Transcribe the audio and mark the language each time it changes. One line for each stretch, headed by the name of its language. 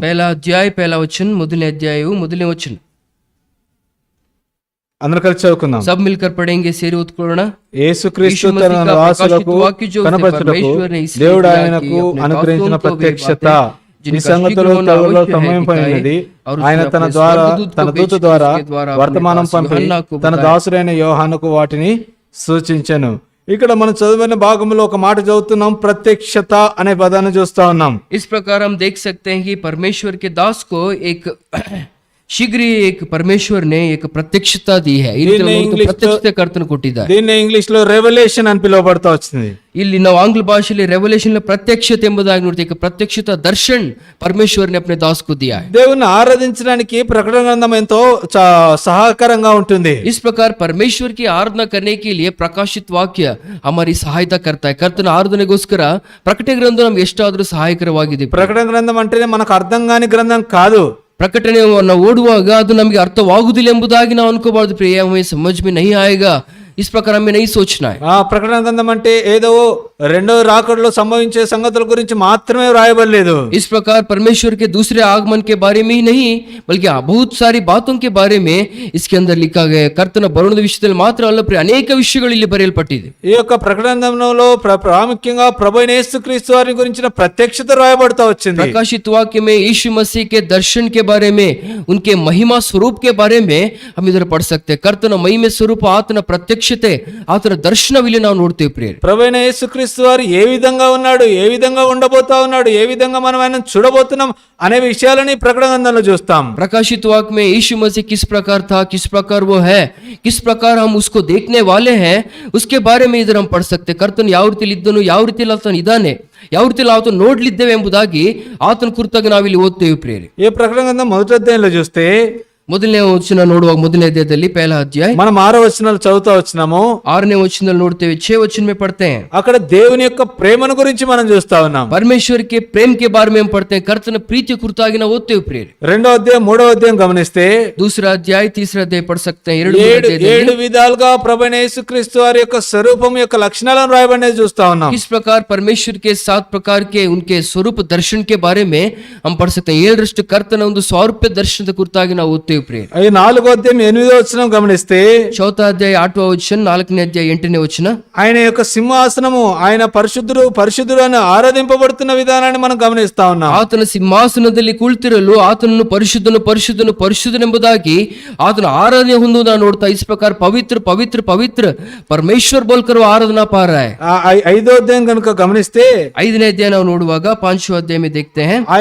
Hindi: पहला अध्याय पहला वचन
Kannada: ಮೊದಲನೇ ಅಧ್ಯಾಯವು ಮೊದಲನೇ ವಚನ.
Telugu: అందరూ కలిసి చదువుకుందాం.
Hindi: सब मिलकर पढ़ेंगे,
Kannada: ಸೇರಿ ಓದ್ಕೊಳ್ಳೋಣ.
Telugu: యేసుక్రీస్తు తన దాసులకు కనపరచుటకు దేవుడు ఆయనకు అనుగ్రహించిన ప్రత్యక్షత ఈ సంగతులు త్వరలో సమయమైనది. ఆయన తన దూత ద్వారా వర్తమానం పంపి తన దాసుడైన యోహానుకు వాటిని సూచించెను. ఇక్కడ మనం చదివిన భాగంలో ఒక మాట చదువుతున్నాం, ప్రత్యక్షత అనే పదాన్ని చూస్తా ఉన్నాం.
Hindi: इस प्रकार हम देख सकते हैं कि परमेश्वर के दास को एक शीघ्र एक परमेश्वर ने एक प्रत्यक्षता दी है.
Kannada: ಪ್ರತ್ಯಕ್ಷತೆ ಕರ್ತನು ಕೊಟ್ಟಿದ್ದಾರೆ.
Telugu: దీన్ని ఇంగ్లీష్ లో రెవల్యూషన్ అని పిలువబడతా వచ్చింది.
Kannada: ಇಲ್ಲಿ ನಾವು ಆಂಗ್ಲ ಭಾಷೆಯಲ್ಲಿ ರೆವಲ್ಯೂಷನ್ ಪ್ರತ್ಯಕ್ಷತೆ ಎಂಬುದಾಗಿ ನೋಡ್ತೀವಿ.
Hindi: ಪ್ರತ್ಯಕ್ಷತಾ ದರ್ಶನ್ ಪರಮೇಶ್ವರ್ ने अपने दास को दिया है.
Telugu: దేవుని ఆరాధించడానికి ప్రకటన గ్రంథం ఎంతో సహాయకరంగా ఉంటుంది.
Hindi: इस प्रकार परमेश्वर की आराधना करने के लिए प्रकाशित वाक्य हमारी सहायता करता है.
Kannada: ಕರ್ತನ ಆರಾಧನೆಗೋಸ್ಕರ ಪ್ರಕಟಣೆ ಗ್ರಂಥ ನಮಗೆ ಎಷ್ಟಾದರೂ ಸಹಾಯಕರವಾಗಿದೆ.
Telugu: ప్రకటన గ్రంథం అంటేనే మనకు అర్థం కాని గ్రంథం కాదు.
Kannada: ಪ್ರಕಟಣೆಯನ್ನು ಓದುವಾಗ ಅದು ನಮಗೆ ಅರ್ಥವಾಗುವುದಿಲ್ಲ ಎಂಬುದಾಗಿ ನಾವು ಅನ್ಕೋಬಾರ್ದು.
Hindi: ಪ್ರಿಯ, ಹमें समझ में नहीं आएगा, इस प्रकार हमें नहीं सोचना है.
Telugu: ప్రకటన గ్రంథం అంటే ఏదో రెండో రాకడలో సంభవించే సంగతుల గురించి మాత్రమే రాయబడలేదు.
Hindi: इस प्रकार परमेश्वर के दूसरे आगमन के बारे में ही नहीं, बल्कि बहुत सारी बातों के बारे में इसके अंदर लिखा गया है.
Kannada: ಕರ್ತನ ಬರುಣದ ವಿಷಯದಲ್ಲಿ ಮಾತ್ರ ಅಲ್ಲ, ಅನೇಕ ವಿಷಯಗಳು ಇಲ್ಲಿ ಬರೆಯಲ್ಪಟ್ಟಿದೆ.
Telugu: ఈ యొక్క ప్రకటన గ్రంథంలో ప్రాముఖ్యంగా ప్రభువైన యేసుక్రీస్తు వారి గురించిన ప్రత్యక్షత రాయబడతా వచ్చింది.
Hindi: प्रकाशित वाक्य में यीशु मसीह के दर्शन के बारे में, उनके महिमा स्वरूप के बारे में हम इधर पढ़ सकते हैं.
Kannada: ಕರ್ತನ ಮಹಿಮೆ ಸ್ವರೂಪ, ಆತನ ಪ್ರತ್ಯಕ್ಷತೆ, ಆತನ ದರ್ಶನವಿಲ್ಲಿ ನಾವು ನೋಡ್ತೇವೆ. ಪ್ರಿಯರೇ,
Telugu: ప్రభువైన యేసుక్రీస్తు వారు ఏ విధంగా ఉన్నాడు, ఏ విధంగా ఉండబోతా ఉన్నాడు, ఏ విధంగా మనం ఆయన చూడబోతున్నాం అనే విషయాలని ప్రకటన గ్రంథంలో చూస్తాం.
Hindi: प्रकाशित वाक्य में यीशु मसीह किस प्रकार था, किस प्रकार वो है, किस प्रकार हम उसको देखने वाले हैं, उसके बारे में इधर हम पढ़ सकते.
Kannada: ಕರ್ತನು ಯಾವ ರೀತಿಯಲ್ಲಿ ಇದ್ದನು, ಯಾವ ರೀತಿಯಲ್ಲಿ ಆತನು ಇದ್ದಾನೆ, ಯಾವ ರೀತಿಯಲ್ಲಿ ಆತನು ನೋಡ್ಲಿದ್ದೇವೆ ಎಂಬುದಾಗಿ ಆತನ ಕುರಿತಾಗಿ ನಾವಿಲ್ಲಿ ಓದ್ತೇವೆ. ಪ್ರಿಯರೇ,
Telugu: ఈ ప్రకటన గ్రంథం మొదటి అధ్యాయంలో చూస్తే
Kannada: ಮೊದಲನೇ ವಚನ ನೋಡುವಾಗ ಮೊದಲನೇ ಅಧ್ಯಾಯದಲ್ಲಿ
Hindi: ಪಹला ಅಧ್ಯಾಯ
Telugu: మనం 6వ వచనాలు చదువుతా వచ్చినాము.
Kannada: 6ನೇ ವಚನದಲ್ಲಿ ನೋಡ್ತೇವೆ.
Hindi: 6 वचन में पढ़ते हैं.
Telugu: అక్కడ దేవుని యొక్క ప్రేమను గురించి మనం చూస్తా ఉన్నాం.
Hindi: परमेश्वर के प्रेम के बारे में हम पढ़ते हैं.
Kannada: ಕರ್ತನ ಪ್ರೀತಿ ಕುರಿತಾಗಿ ನಾವು ಓದ್ತೇವೆ. ಪ್ರಿಯರೇ,
Telugu: 2వ అధ్యాయం 3వ అధ్యాయం గమనిస్తే
Hindi: दूसरा अध्याय तीसरा अध्याय पढ़ सकते हैं.
Telugu: 7 విధాలుగా ప్రభువైన యేసుక్రీస్తు వారి యొక్క స్వరూపం యొక్క లక్షణాలను రాయబడినది చూస్తా ఉన్నాం.
Hindi: किस प्रकार परमेश्वर के 7 प्रकार के उनके स्वरूप दर्शन के बारे में हम पढ़ सकते हैं.
Kannada: 7ರಷ್ಟು ಕರ್ತನ ಒಂದು ಸ್ವಾರೂಪ್ಯ ದರ್ಶನದ ಕುರಿತಾಗಿ ನಾವು ಓದ್ತೇವೆ. ಪ್ರಿಯರೇ,
Telugu: 4వ అధ్యాయం 8వ వచనం గమనిస్తే
Hindi: ಚೌथा ಅಧ್ಯಾಯ
Kannada: 8వ ವಚನ, 4ನೇ ಅಧ್ಯಾಯ 8ನೇ ವಚನ,
Telugu: ఆయన యొక్క సింహాసనము, ఆయన పరిశుద్ధుడు అని ఆరాధింపబడుతున్న విధానాన్ని మనం గమనిస్తా ఉన్నాం.
Kannada: ಆತನ ಸಿಂಹಾಸನದಲ್ಲಿ ಕುಳಿತಿರಲು ಆತನನ್ನು ಪರಿಶುದ್ಧನು ಪರಿಶುದ್ಧನು ಪರಿಶುದ್ಧನೆಂಬುದಾಗಿ ಆತನ ಆರಾಧನೆ ಹೊಂದುವುದನ್ನು ನೋಡ್ತಾ.
Hindi: इस प्रकार पवित्र पवित्र पवित्र परमेश्वर बोलकर आराधना पा रहा है.
Telugu: 5వ అధ్యాయం కనుక గమనిస్తే
Kannada: 5ನೇ ಅಧ್ಯಾಯ ನಾವು ನೋಡುವಾಗ
Hindi: 5वें अध्याय में देखते हैं.